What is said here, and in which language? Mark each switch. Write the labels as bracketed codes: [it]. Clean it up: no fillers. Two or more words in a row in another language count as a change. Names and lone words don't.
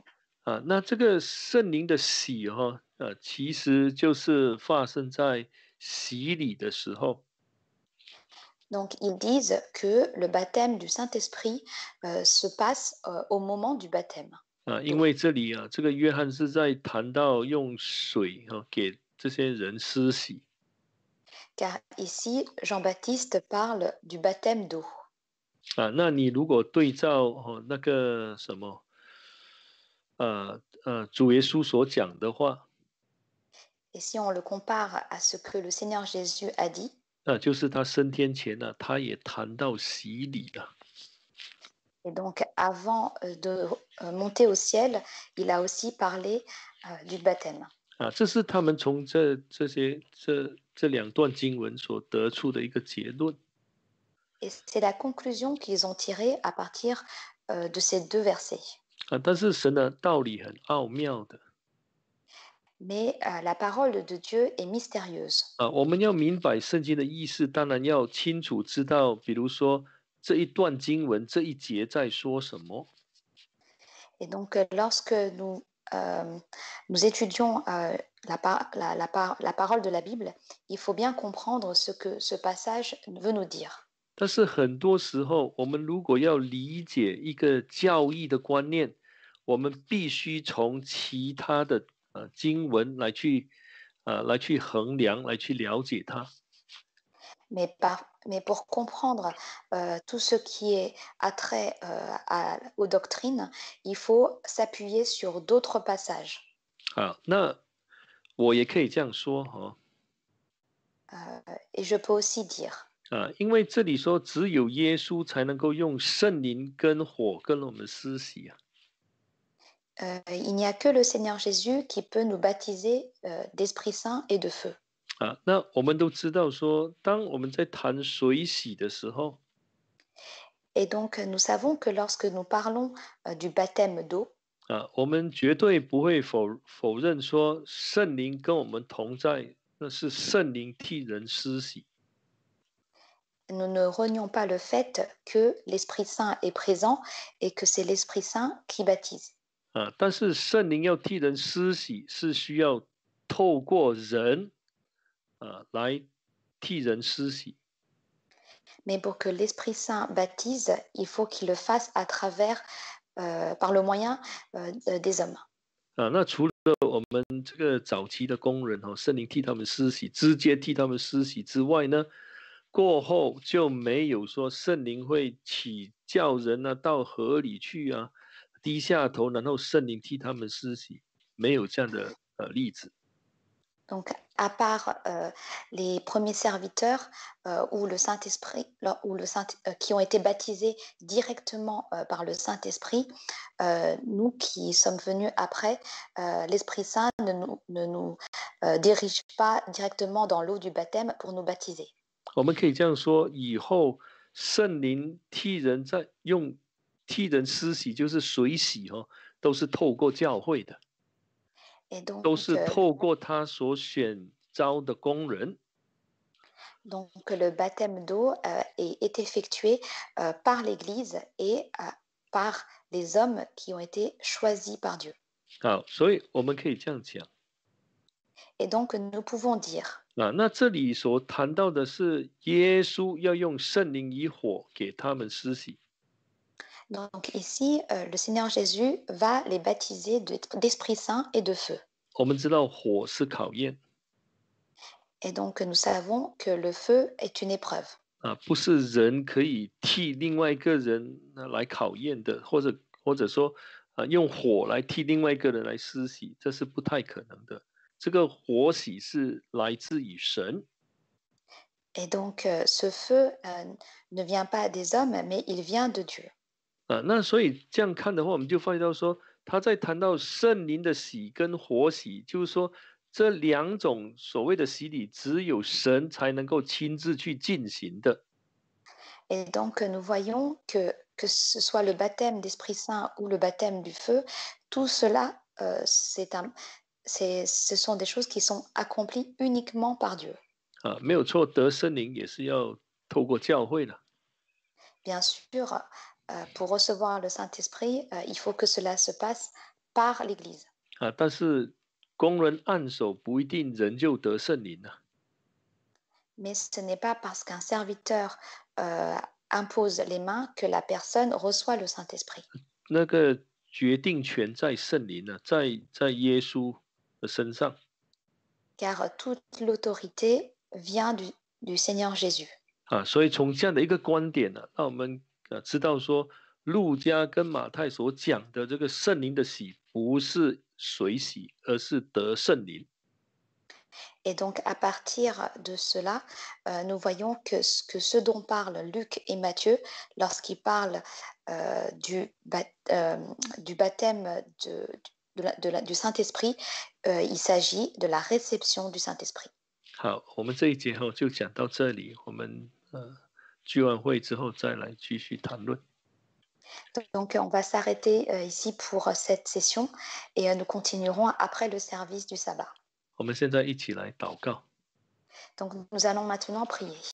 [zh] 那这个圣灵的洗其实就是发生在洗礼的时候。 [fr] Donc, ils disent que le baptême du Saint-Esprit se passe au moment du baptême. [zh] 因为这里这个约翰是在谈到用水给这些人施洗。 [fr] Car ici, Jean-Baptiste parle du baptême d'eau. [zh] 那你如果对照那个什么主耶稣所讲的话， [fr] Et si on le compare à ce que le Seigneur Jésus a dit, [zh] 就是他升天前他也谈到洗礼了。 [fr] et donc avant de monter au ciel, il a aussi parlé du baptême. [zh] 这是他们从这2段经文所得出的一个结论。 [fr] Et c'est la conclusion qu'ils ont tirée à partir de ces deux versets. [zh] 但是神的道理很奥妙的。 [fr] mais la parole de Dieu est mystérieuse. [zh] 我们要明白圣经的意思，当然要清楚知道，比如说这一段经文这一节在说什么。 [fr] Et donc, lorsque nous étudions la parole de la Bible, il faut bien comprendre ce que ce passage veut nous dire. [zh] 但是很多时候，我们如果要理解一个教义的观念，我们必须从其他的经文来去衡量，来去了解它。 [fr] Mais pour comprendre tout ce qui est attrait aux doctrines, il faut s'appuyer sur d'autres passages. [zh] 那我也可以这样说哈。 [fr] Et je peux aussi dire, [zh] 因为这里说只有耶稣才能够用圣灵跟火跟我们施洗啊。 [fr] il n'y a que le Seigneur Jésus qui peut nous baptiser d'Esprit Saint et de feu. [zh] 那我们都知道说，当我们在谈水洗的时候， [fr] Et donc, nous savons que lorsque nous parlons du baptême d'eau, [zh] 我们绝对不会否认说圣灵跟我们同在，那是圣灵替人施洗。 [fr] nous ne renions pas le fait que l'Esprit Saint est présent et que c'est l'Esprit Saint qui baptise. [zh] 但是圣灵要替人施洗，是需要透过人来替人施洗。 [fr] Mais pour que l'Esprit Saint baptise, il faut qu'il le fasse à travers, par le moyen des hommes. [zh] 那除了我们这个早期的工人圣灵替他们施洗，直接替他们施洗之外呢，过后就没有说圣灵会起叫人到河里去低下头，然后圣灵替他们施洗，没有这样的例子。 [fr] Donc, à part les premiers serviteurs ou le Saint-Esprit, qui ont été baptisés directement par le Saint-Esprit, nous qui sommes venus après, l'Esprit Saint ne nous dirige pas directement dans l'eau du baptême pour nous baptiser. [zh] 我们可以这样说，以后圣灵替人施洗，就是水洗都是透过教会的。 [fr] Et donc, [zh] 都是透过他所选召的工人。 [fr] Donc, le baptême d'eau est effectué par l'Église et par les hommes qui ont été choisis par Dieu. [zh] 好，所以我们可以这样讲。 [fr] Et donc, nous pouvons dire. [zh] 那这里所谈到的是耶稣要用圣灵与火给他们施洗。 [fr] Donc ici, le Seigneur Jésus va les baptiser d'Esprit Saint et de feu. [zh] 我们知道火是考验。 [fr] Et donc, nous savons que le feu est une épreuve. [zh] 不是人可以替另外一个人来考验的，或者说用火来替另外一个人来施洗，这是不太可能的。这个火洗是来自于神。 [fr] Et donc, ce feu ne vient pas des hommes, mais il vient de Dieu. [zh] 那所以这样看的话，我们就发现到说，他在谈到圣灵的洗跟火洗，就是说这两种所谓的洗礼，只有神才能够亲自去进行的。 [fr] Et donc, nous voyons que ce soit le baptême d'Esprit Saint ou le baptême du feu, tout cela, ce sont des choses qui sont accomplies uniquement par Dieu. [zh] 没有错，得圣灵也是要透过教会的。 [fr] Bien sûr, pour recevoir le Saint-Esprit, il faut que cela se passe par l'Église. [zh] 但是工人按手不一定人就得圣灵了。 [fr] Mais ce n'est pas parce qu'un serviteur impose les mains que la personne reçoit le Saint-Esprit. [zh] 那个决定权在圣灵在耶稣的身上。 [fr] Car toute l'autorité vient du Seigneur Jésus. [zh] 所以从这样的一个观点呢，让我们知道说，路加跟马太所讲的这个圣灵的洗，不是水洗，而是得圣灵。 [fr] Et donc, à partir de cela, nous voyons que ce dont parlent Luc et Matthieu lorsqu'ils parlent du baptême du Saint-Esprit, il s'agit de la réception du Saint-Esprit. [zh] 好，我们这一节就讲到这里，我们聚完会之后再来继续谈论。 [fr] Donc, on va s'arrêter ici pour cette session et nous continuerons après le service du sabbat. [zh] 我们现在一起来祷告。 [fr] Donc, nous allons maintenant prier.